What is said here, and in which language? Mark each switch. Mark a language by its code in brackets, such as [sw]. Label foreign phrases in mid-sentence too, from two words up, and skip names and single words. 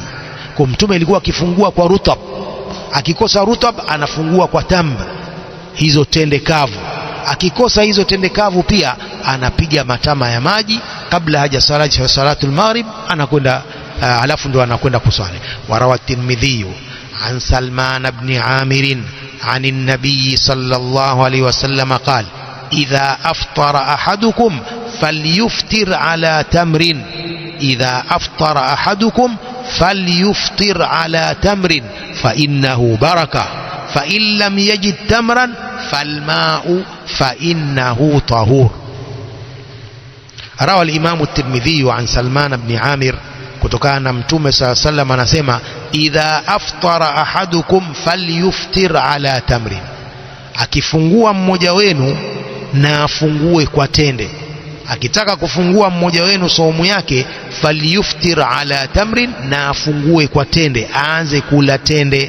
[sw] Kwa Mtume alikuwa akifungua kwa rutab, akikosa rutab anafungua kwa tamr, hizo tende kavu. Akikosa hizo tende kavu pia anapiga matama ya maji kabla hajasali [ar] صلاة المغرب, [sw] anakwenda alafu ndo anakwenda kusali. [ar] وروى الترمذي عن سلمان بن عامر عن النبي صلى الله عليه وسلم قال إذا أفطر أحدكم فليفطر على تمر. إذا أفطر أحدكم فليفطر على تمر فإنه بركة، فإن لم يجد تمرا فالماء فإنه طهور. روى الإمام الترمذي عن سلمان بن عامر [sw] kutokana Mtume [ar] صلى الله عليه وسلم anasema إذا أفطر أحدكم فليفطر على تمر, [sw] akifungua mmoja wenu na afungue kwa tende. Akitaka kufungua mmoja wenu saumu yake, [ar] فليفطر على تمر, [sw] na afungue kwa tende, aanze kula tende.